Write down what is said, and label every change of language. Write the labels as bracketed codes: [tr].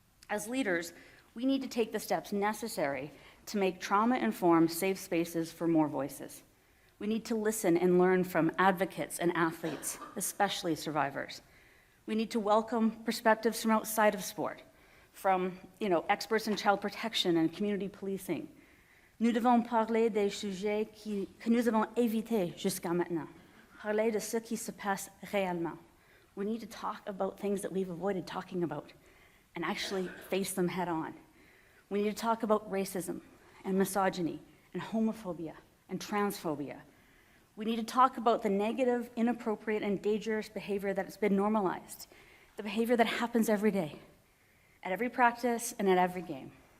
[en] As leaders, we need to take the steps necessary to make trauma-informed safe spaces for more voices. We need to listen and learn from advocates and athletes, especially survivors. We need to welcome perspectives from outside of sport, from experts in child protection and community policing. [fr] Nous devons parler des sujets que nous avons évités jusqu'à maintenant. Parler de ce qui se passe réellement. [en] We need to talk about things that we've avoided talking about and actually face them head on. We need to talk about racism and misogyny and homophobia and transphobia. We need to talk about the negative, inappropriate, and dangerous behavior that has been normalized, the behavior that happens every day, at every practice and at every game.